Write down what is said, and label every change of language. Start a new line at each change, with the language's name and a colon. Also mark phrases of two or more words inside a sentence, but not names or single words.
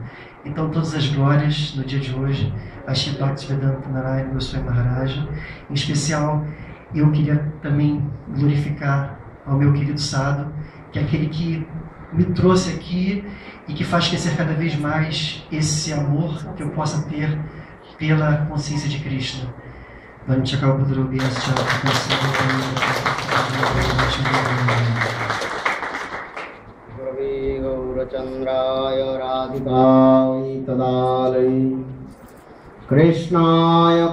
Portuguese: Então, todas as glórias no dia de hoje a Shri Bhaktivedanta Narayana Goswami Maharaja. Em especial, eu queria também glorificar ao meu querido Sadhu, que é aquele que me trouxe aqui e que faz crescer cada vez mais esse amor que eu possa ter pela consciência de Krishna.
Sanskrit: Gaurachandraya Radhikāya Tadālayi Krishnāya